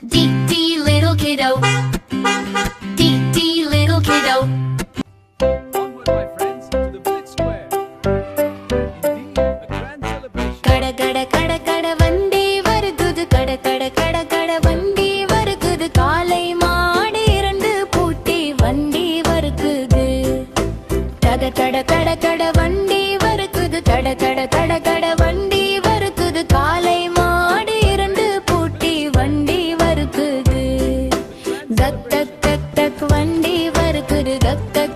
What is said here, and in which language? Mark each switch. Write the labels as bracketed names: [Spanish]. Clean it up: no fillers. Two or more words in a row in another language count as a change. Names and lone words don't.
[English] Dee dee little kiddo. Dee dee little kiddo. Onward, my friends, to the village square. Indeed, a grand celebration. [Tamil] கட கட கட கட வண்டி வருகுது கட கட கட கட வண்டி வருகுது காலை மாடு இரண்டு பூட்டி வண்டி வருகுது கட கட கட கட வண்டி வருகுது கட கட கட கட வண்டி வருகுது காலை மாடு இரண்டு பூட்டி வண்டி வருகுது தக் தக் தக் தக் வண்டி வருகுது தக் தக்